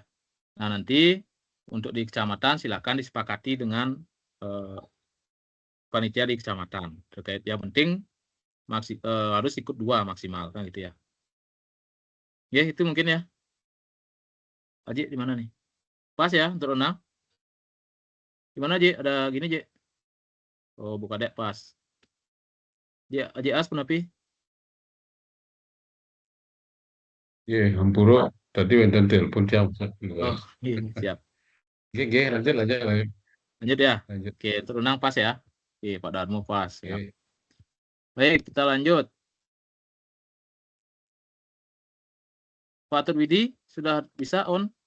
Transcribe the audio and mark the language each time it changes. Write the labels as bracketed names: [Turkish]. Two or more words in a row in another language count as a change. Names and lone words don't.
[Indonesian] Nah, nanti untuk di kecamatan silakan disepakati dengan panitia di kecamatan terkait yang penting harus ikut 2 maksimal kan gitu ya. Itu mungkin ya. Aji di mana nih? Pas ya untuk renang? Gimana Ji? Ada gini Ji? Oh, buka dek pas. [Balinese] Aji As penapi? Hampura Tadi wenten telepon tiang [Indonesian] Oh, iya, siap. Oke, lanjut. Lanjut ya. Lanjut. Oke, terunang pas ya. Oke, Pak Darmo pas. Ya. Oke. Baik, kita lanjut. Pak Turwidi sudah bisa on?